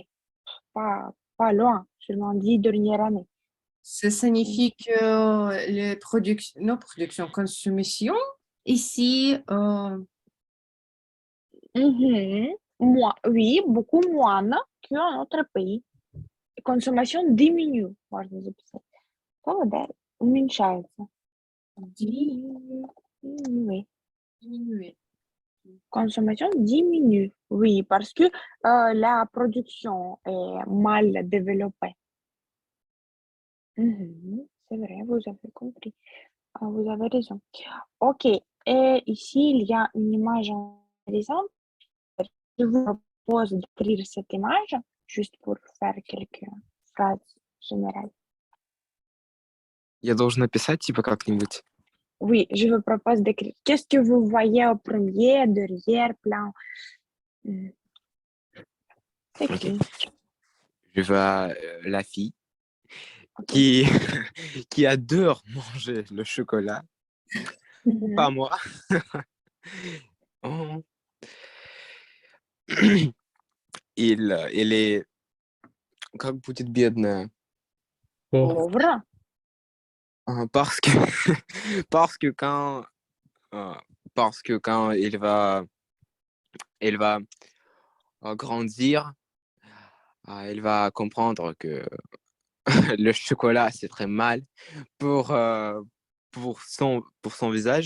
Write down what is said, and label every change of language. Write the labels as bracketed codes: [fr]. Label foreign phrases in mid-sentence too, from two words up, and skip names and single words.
[fr] Pas loin, seulement 10 dernières années. Ça signifie que nos productions, consommation ici, Mhm. Oui, beaucoup moins qu'en notre pays. Consommation diminue, [ru] можно записать. Слово, да, уменьшается. [fr] Diminue. diminuer. Consommation diminue, oui, parce que la production est mal développée. C'est vrai, vous avez compris. Vous avez raison. Ok, et ici, il y a une image intéressante. Je vous propose d'écrire cette image juste pour faire quelques phrases générales. [ru] Я должен написать, типа, как-нибудь. [fr] Oui, je vous propose d'écrire. Qu'est-ce que vous voyez au premier, derrière, plan? C'est Ok. qui? Je vois la fille Ok. qui, qui adore manger le chocolat. Mhm. Pas moi. Oh. Il est [ru] как будет бедная. [fr] Pauvre. Pauvre. Parce que parce que quand euh, parce que quand elle va grandir, elle va comprendre que le chocolat c'est très mal pour pour son visage